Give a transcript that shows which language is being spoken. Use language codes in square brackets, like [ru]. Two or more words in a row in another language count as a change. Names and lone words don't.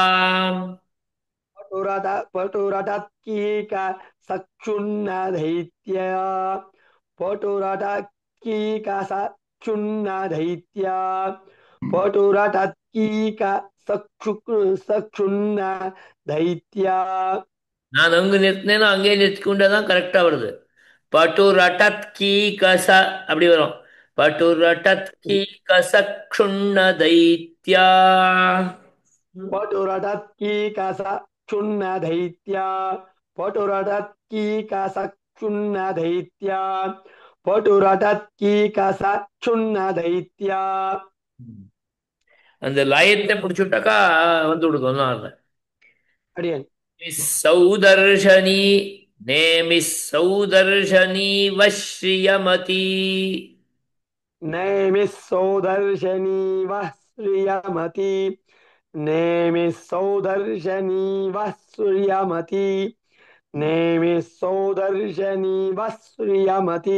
[sa] पटुरटत्कीक सक्षुण्णदैत्या पटुरटत्कीक सक्षुण्णदैत्या पटुरटत्कीक सक्षुण्णदैत्या [ta] நான் அங்கு நிறுத்தினேன்னா அங்கேயே நிறுத்திக்கொண்டதான் கரெக்டா வருது [sa] पटुरटत् कीकस [ta] அப்படி வரும் [sa] पटुरटत् कीकसक्षुण्ण दैत्या पटुरटत्कीक सक्षुण्णदैत्या पटुरटत्कीक सक्षुण्णदैत्या पटुरटत्कीक सक्षुण्णदैत्या [ta] அந்த லயத்தை பிடிச்சுட்டாக்கா வந்து விடுக்கும் अडियन् [sa] सौदर्शनी नेमि सौदर्शनी वश्रियमती नेमिः सौदर्शनी वः श्रियमती नेमिः सौदर्शनी वः सूर्यमती नेमिः सौदर्शनी वः श्रियमती